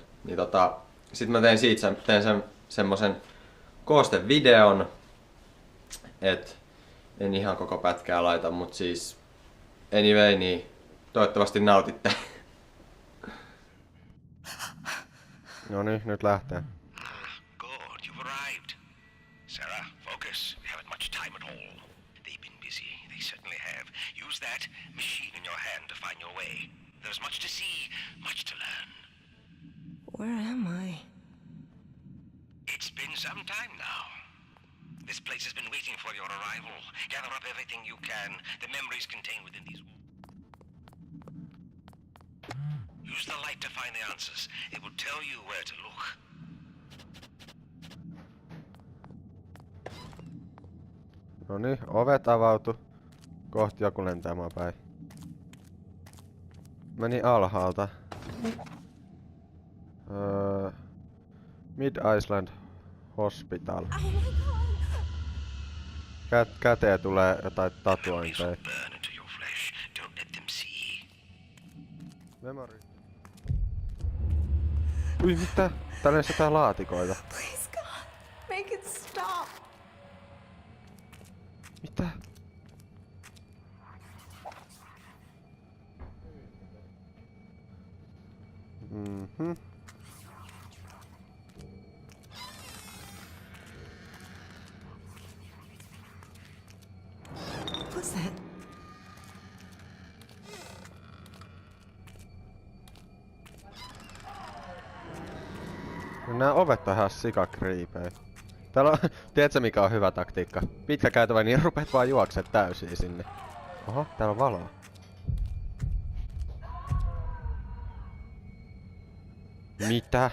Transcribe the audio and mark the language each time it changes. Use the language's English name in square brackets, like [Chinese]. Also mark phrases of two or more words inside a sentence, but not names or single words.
[Finnish] Niin sit mä tein semmosen koostevideon, et en ihan koko pätkää laita, mut siis anyway, niin toivottavasti nautitte. No niin, nyt lähtee. [English] Good, you've arrived. Sarah, focus. We haven't much time at all. They've been busy. They certainly have. Use that machine in your hand to find your way. There's much to see, much to learn. Where am I? It's been some time now. This place has been waiting for your arrival. Gather up everything you can. The memories contained within these walls. Use the light to find the answers. It will tell you where to look. [Finnish] No niin, ovet avautu. Kohti joku lentää päin. Meni alhaalta. [English] Mid Island Hospital. [Finnish] Käteen tulee jotain tatuointeja. [English] Burn into your flesh. Don't let them see. Memory. [Finnish] Ui, mitä? Täällä on jotain laatikoita. [English] Please, God, make it stop. [Finnish] Mitä? Mhm. [English] What's that? [Finnish] No nää ovet on ihan sikakriipejä. Täällä on, tiedätkö mikä on hyvä taktiikka? Pitkä käytävä, niin rupeat vaan juokset täysin sinne. Oho, täällä on valoa. Mitä?